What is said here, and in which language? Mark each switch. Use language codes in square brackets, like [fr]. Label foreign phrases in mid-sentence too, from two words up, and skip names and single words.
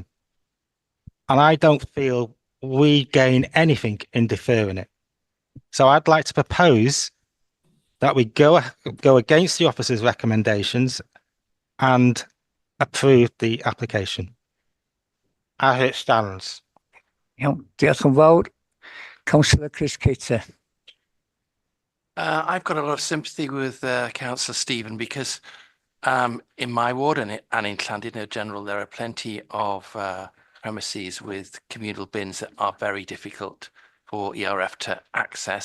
[en] And I don't feel we gain anything in deferring it. So I'd like to propose that we go against the officer's recommendations and approve the application as it stands. [cy] Diolch yn fawr. [en] Councillor Chris Cater. I've got a lot of sympathy with Councillor Stephen because in my ward and in Llandudno General, there are plenty of premises with communal bins that are very difficult for ERF to access.